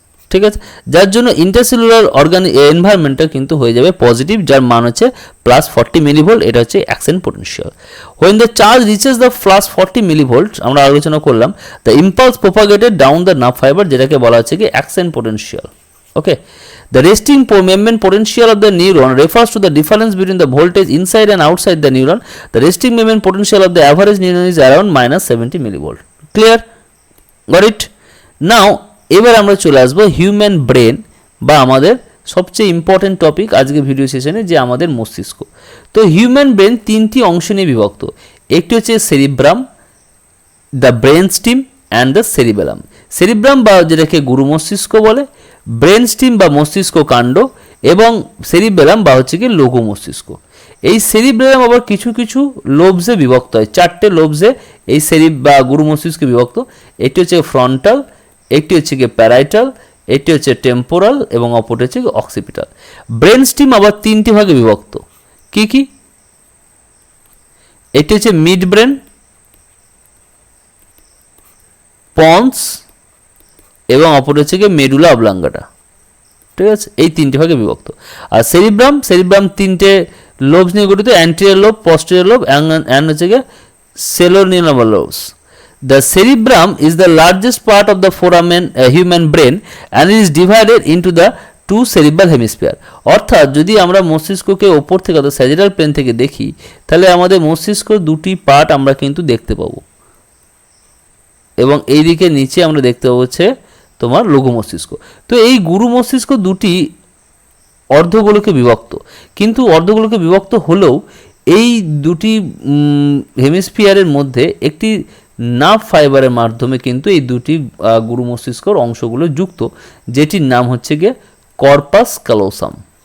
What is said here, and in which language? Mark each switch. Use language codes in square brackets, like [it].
[bn] ঠিক আছে, যার জন্য ইন্টারসেলুলার এনভায়রনমেন্টটা কিন্তু হয়ে যাবে পজিটিভ, যার মান হচ্ছে +40 মিলিভোল্ট। এটা হচ্ছে action potential. [en] when the charge reaches the +40 millivolt, আমরা আলোচনা করলাম, the impulse propagated down the nerve fibre, [bn] যেটাকে বলা হচ্ছে কি action potential. [en] Okay, the resting membrane potential of the neuron refers to the difference between the voltage inside and outside the neuron. The resting membrane potential of the average neuron is around -70 millivolt. Clear? Got it? [bn] Now এবার আমরা চলে আসবো human brain বা আমাদের সবচেয়ে important topic আজকে video সেশনে, যে আমাদের মস্তিষ্ক। তো হিউম্যান ব্রেন 3টি অংশ নিয়ে বিভক্ত। একটি হচ্ছে cerebrum, [en] The brain stem and the cerebellum. [bn] Cerebrum বা যেটাকে গুরু মস্তিষ্ক বলে, ব্রেন স্টিম বা মস্তিষ্ক কাণ্ড, এবং সেরিবেলাম বা হচ্ছে কি লঘু মস্তিষ্ক। এই সেরিবেলাম আবার কিছু কিছু লোবসে বিভক্ত হয়, 4টে লোবসে এই বা গুরু মস্তিষ্কে বিভক্ত। একটি হচ্ছে ফ্রন্টাল, একটি হচ্ছে কি প্যারাইটাল, একটি হচ্ছে টেম্পোরাল, এবং অপরটি হচ্ছে অক্সিপিটাল। ব্রেন স্টিম আবার 3টি ভাগে বিভক্ত। কি কি? একটি হচ্ছে মিড ব্রেন, পন্স, এবং অপরটি হচ্ছে কি মেডুলা অবলাঙ্গাটা। ঠিক আছে, এই 3টি ভাগে বিভক্ত। আর সেরিব্রাম 3টে লোবস নিয়ে গঠিত, anterior lobe, posterior lobe, and হচ্ছে কি সেলোনিয়াল lobes. [en] The cerebrum is the largest part of the foramen human brain and it is divided into the 2 cerebral hemisphere. [bn] অর্থাৎ যদি আমরা মস্তিষ্ককে ওপর থেকে অর্থাৎ স্যাজিটাল প্লেন থেকে দেখি, তাহলে আমাদের মস্তিষ্ক 2টি পার্ট আমরা কিন্তু দেখতে পাবো, এবং এই দিকে নিচে আমরা দেখতে পাবো হচ্ছে তোমার লঘু মস্তিষ্ক। তো এই গুরু মস্তিষ্ক 2টি অর্ধগোলকে বিভক্ত, কিন্তু অর্ধগোলকে বিভক্ত হলেও এই 2টি হেমিস্ফিয়ারের মধ্যে একটি নার্ভ ফাইবারের মাধ্যমে কিন্তু এই 2টি গুরু মস্তিষ্কর অংশগুলো যুক্ত, যেটির নাম হচ্ছে গিয়ে কর্পাস ক্যালোসাম।